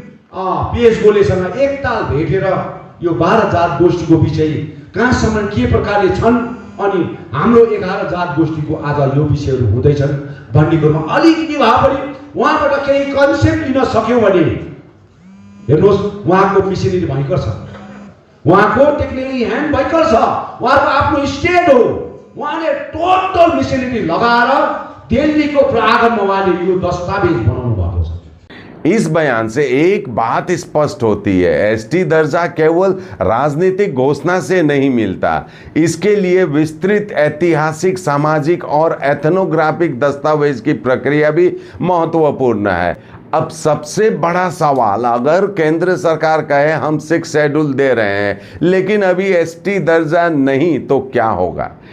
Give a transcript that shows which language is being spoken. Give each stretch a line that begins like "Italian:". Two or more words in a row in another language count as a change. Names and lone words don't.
Nepali: पीएस गोलेसँग एकताल भेटेर यो 12 जात गोष्ठीको विषय कहाँसम्म के प्रकारले छन् अनि हाम्रो 11 जात गोष्ठीको आज यो विषयहरू हुँदैछन् भन्ने कुरोमा अलिकति भए पनि उहाँबाट केही कन्सेप्ट लिन सक्यौँ भने हेर्नुहोस्, उहाँको मिसनरी भयङ्कर छ, उहाँको
English: technically hand
Nepali: भयङ्कर छ, उहाँको आफ्नो स्टेट हो, उहाँले
English: total machinery
Nepali: लगाएर दिल्लीको प्रागणमा उहाँले यो दस्तावेज बनाउनु भएको छ।
Hindi: इस बयान से एक बात स्पष्ट होती है, एसटी दर्जा केवल राजनीतिक घोषणा से नहीं मिलता, इसके लिए विस्तृत ऐतिहासिक, सामाजिक और एथनोग्राफिक दस्तावेज की प्रक्रिया भी महत्वपूर्ण है। अब सबसे बड़ा सवाल, अगर केंद्र सरकार कहे हम 6 शेड्यूल दे रहे हैं लेकिन अभी एसटी दर्जा नहीं, तो क्या होगा?